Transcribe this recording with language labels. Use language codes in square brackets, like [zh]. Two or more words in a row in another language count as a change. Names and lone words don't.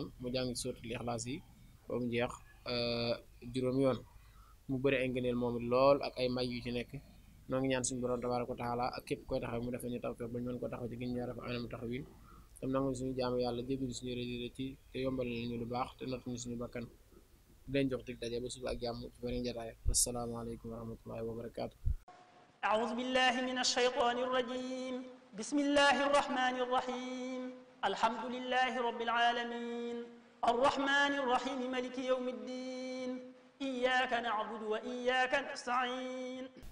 [wo] mu jàng ci [ar] سورة الإخلاص [wo] yi ba mu jeex juróomi yoon mu bëri ay ngëneel moom lool ak ay may yu ci nekk noo ngi ñaan suñu borom [ar] تبارك وتعالى [wo] ak képp koy taxaw mu defal ñu tawfiq bañ mën ko taxaw ci gën ñaar fa anam taxawin tam nangu suñu jaamu yàlla jéggal suñu rëdd ci te yombal ñu lu baax te nattuñu suñu bakkan di leen jox dig daje ba suba ak jàmm ci beneen jotaay [ar] السلام عليكم ورحمة الله وبركاته. أعوذ بالله من الشيطان الرجيم بسم الله الرحمن الرحيم الحمد لله رب العالمين الرحمن الرحيم ملك يوم الدين إياك نعبد وإياك نستعين